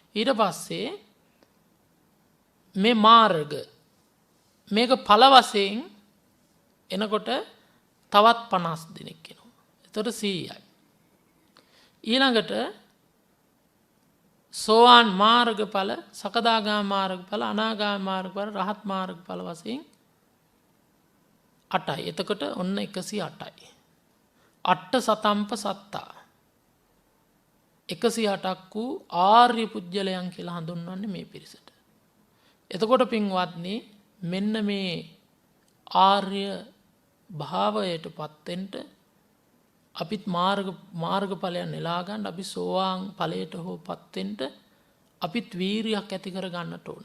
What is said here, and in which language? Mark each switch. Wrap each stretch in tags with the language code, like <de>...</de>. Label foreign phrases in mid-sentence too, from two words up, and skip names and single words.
<si>ඊට පස්සේ මේ මාර්ග මේක ඵල වශයෙන් එනකොට තවත් 50 දෙනෙක් එනවා. එතකොට 100යි. ඊළඟට සෝවාන් මාර්ගඵල, සකදාගාමී මාර්ගඵල, අනාගාමී මාර්ගඵල, රහත් මාර්ගඵල වශයෙන් 8යි. එතකොට ඔන්න 108යි.</si> <pi>අට්ඨ සතම්ප සත්තා</pi> <si>108ක් වූ ආර්ය පුජ්‍යලයන් කියලා හඳුන්වන්නේ මේ පිරිසට. එතකොට පින්වත්නි මෙන්න මේ ආර්ය භාවයට පත්වෙන්න අපිත් මාර්ගඵලයන් නෙලා ගන්න, අපි සෝවාන් ඵලයට හෝ පත්වෙන්න අපිත් වීරියක් ඇති කර ගන්නට ඕන.</si>